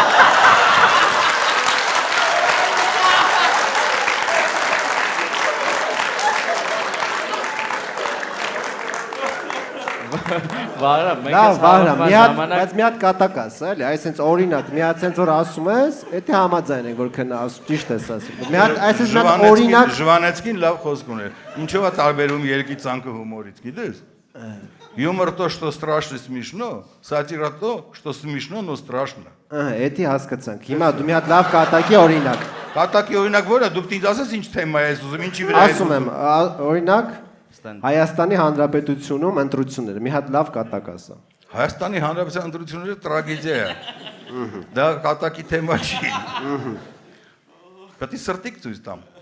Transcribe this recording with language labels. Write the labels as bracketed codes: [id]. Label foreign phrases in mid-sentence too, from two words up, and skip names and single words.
[hy] Վարամ, մենք Լավ, Վահրամ, ժամանակ բայց մի հատ կատակ ասա, էլի, այսինքն օրինակ, մի հատ sense որ ասում ես, դա համաձայն ենք որ քնա ասում, ճիշտ ես ասում։ Մի հատ այսինքն մի հատ օրինակ Ժվանեցկին լավ խոսք ուներ։ Ինչով է տարբերում երկի ցանկը հումորից, գիտես։ [ru] Юмор то, что страшно смешно, сатира то, что смешно, но страшно։ [hy] Էդի հասկացանք։ Հիմա դու մի հատ լավ կատակի օրինակ։ Կատակի օրինակ ո՞ր է, դուք ինձ ասես ինչ թեմա է ուզում, ինչի վրա է։ Ասում եմ, օրինակ Հայաստանի Հանրապետությունում ընտրությունները, մի հատ լավ կատակ ասա։ Հայաստանի Հանրապետության ընտրությունները տրագեդիա է։ Դա կատակի թեմա չի։ Պետք է սրտիկ ցույց տամ։